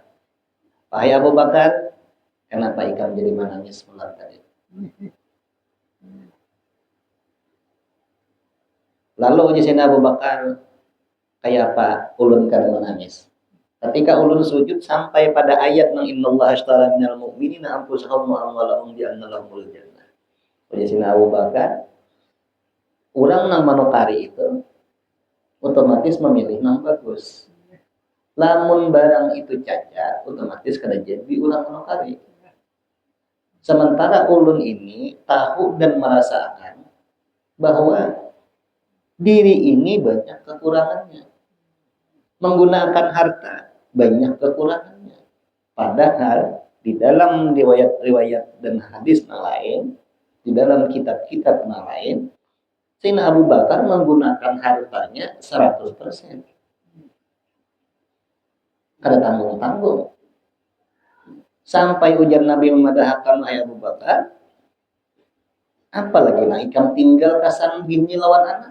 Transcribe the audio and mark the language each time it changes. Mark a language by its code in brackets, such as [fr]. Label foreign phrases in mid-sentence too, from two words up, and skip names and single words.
[bjn] Wahai Abu Bakar, kenapa ikan jadi menangis malam tadi? Lalu Sayyidina Abu Bakar kayak apa? Ulun kada menangis. Ketika ulun sujud sampai pada ayat yang [ar] إن الله اشترى من المؤمنين أنفسهم وأموالهم بأن لهم الجنة. [bjn] Sayyidina Abu Bakar, orang nang manukari itu otomatis memilih nang bagus. Lamun barang itu cacat, otomatis kada jadi ulang manukari. [id] Sementara ulun ini tahu dan merasakan bahwa diri ini banyak kekurangannya. Menggunakan harta banyak kekurangannya. Padahal di dalam riwayat-riwayat dan hadis yang lain, di dalam kitab-kitab yang lain, Sayyidina Abu Bakar menggunakan hartanya 100%. [bjn] Kada tanggung-tanggung. Sampai ujar Nabi memadahkan ayat Abu Bakar, apalagi nak ikam tinggal kasan bini lawan anak.